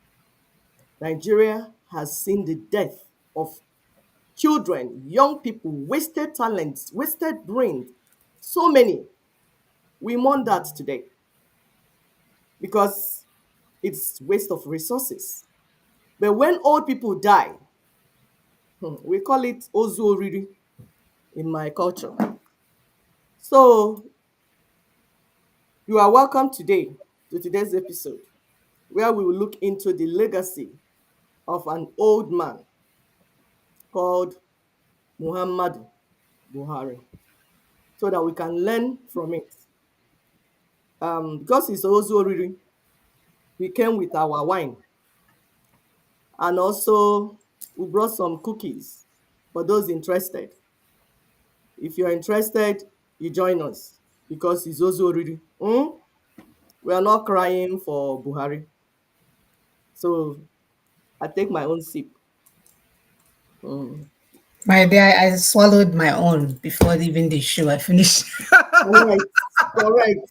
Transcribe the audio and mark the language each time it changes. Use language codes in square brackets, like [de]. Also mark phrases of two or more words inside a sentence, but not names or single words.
[en] Nigeria has seen the death of children, young people, wasted talents, wasted brains, so many. We mourn that today because it's waste of resources. But when old people die, we call it [ig] ozu oriri [en] in my culture. So you are welcome today to today's episode, where we will look into the legacy of an old man called Muhammadu Buhari, so that we can learn from it. Because it's [ig] ozu oriri, [en] we came with our wine, and also we brought some cookies for those interested. If you're interested, you join us because it's [ig] ozu oriri. [en] We are not crying for Buhari. So I take my own sip. Mm. My dear, I swallowed my own before even the show. I finished. Correct. Correct.